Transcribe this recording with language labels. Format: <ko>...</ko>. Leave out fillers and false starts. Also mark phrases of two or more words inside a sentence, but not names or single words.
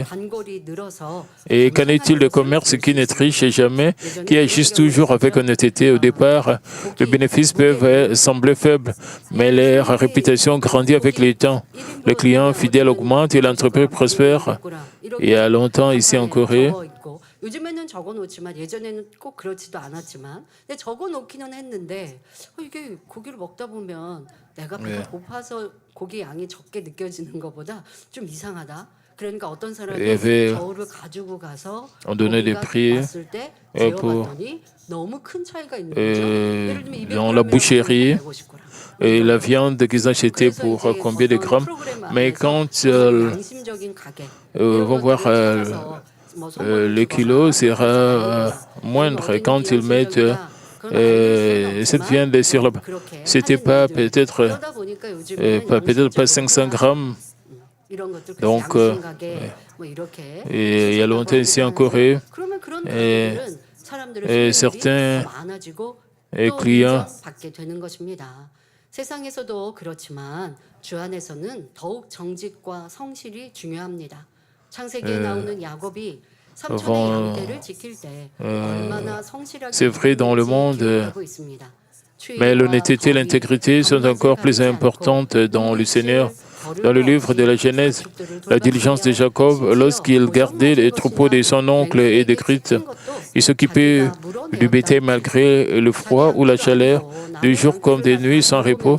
<fr>Et qu'en est-il de commerces qui ne trichent jamais, qui agissent toujours avec honnêteté au départ? Les bénéfices peuvent sembler faibles, mais leur réputation grandit avec le temps. Les clients fidèles augmentent et l'entreprise prospère. Il y a longtemps, ici en Corée,</fr> <ko>요즘에는 적어놓지만 예전에는 꼭 그렇지도 않았지만 근데 적어놓기는 했는데 이게 고기를 먹다 보면 내가 배가 고파서 고기 양이 적게 느껴지는 것보다 좀 이상하다. 그러니까 어떤 사람이 저울을 가지고 가서 고기가 왔을 때 재어봤더니 너무 큰 차이가 있는 거죠. 예를 들면</ko> <fr>dans la boucherie, et la viande qu'ils achetaient pour combien de grammes, mais quand vont voir le kilo sera moindre quand ils mettent cette viande sur le... C'était pas peut-être pas 500 grammes. Donc, il y a longtemps ici en Corée, et certains clients</fr> <ko>세상에서도 그렇지만 주 안에서는 더욱 정직과 성실이 중요합니다. 창세기에 나오는 야곱이 삼촌의 양떼를 지킬 때 얼마나 성실하게</ko> <fr>c'est vrai dans le monde, mais l'honnêteté et l'intégrité sont encore plus importantes dans le Seigneur. Dans le livre de la Genèse, la diligence de Jacob, lorsqu'il gardait les troupeaux de son oncle est décrite. Il s'occupait du bétail malgré le froid ou la chaleur, de jour comme de nuit sans repos.</fr>